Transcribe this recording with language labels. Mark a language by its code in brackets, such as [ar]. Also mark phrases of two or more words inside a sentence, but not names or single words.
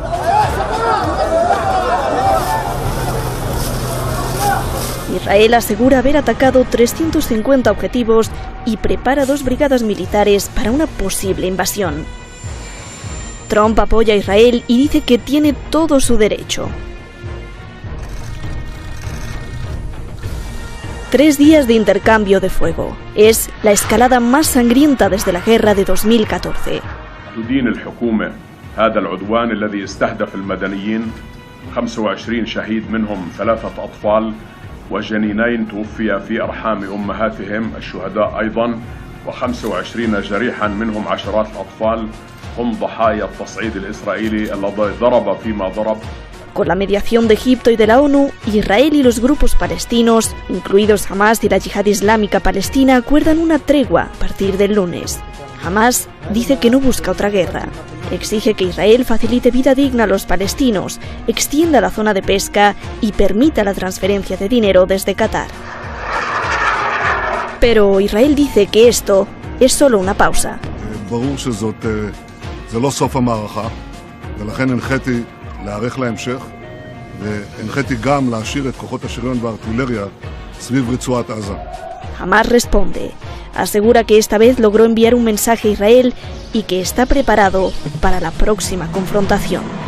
[es] Israel asegura haber atacado 350 objetivos y prepara 2 brigadas militares para una posible invasión. Trump apoya a Israel y dice que tiene todo su derecho. 3 días de intercambio de fuego. Es la escalada más sangrienta desde la guerra de 2014. [ar] تدين الحكومة هذا العدوان الذي استهدف المدنيين 25 شهيد منهم 3 أطفال وجنينين توفي في أرحام أمهاتهم الشهداء أيضا و25 جريحا منهم عشرات الأطفال هم ضحايا التصعيد الإسرائيلي الذي ضرب فيما ضرب. [es] Con la mediación de Egipto y de la ONU, Israel y los grupos palestinos, incluidos Hamas y la Yihad Islámica Palestina, acuerdan una tregua a partir del lunes. Hamas dice que no busca otra guerra. Exige que Israel facilite vida digna a los palestinos, extienda la zona de pesca y permita la transferencia de dinero desde Qatar. Pero Israel dice que esto es solo una pausa. [he] להאריך להמשך, והנחיתי גם להשאיר את כוחות השריון והארטילריה סביב רצועת עזה. [es] Hamas responde. Asegura que esta vez logró enviar un mensaje a Israel y que está preparado para la próxima confrontación.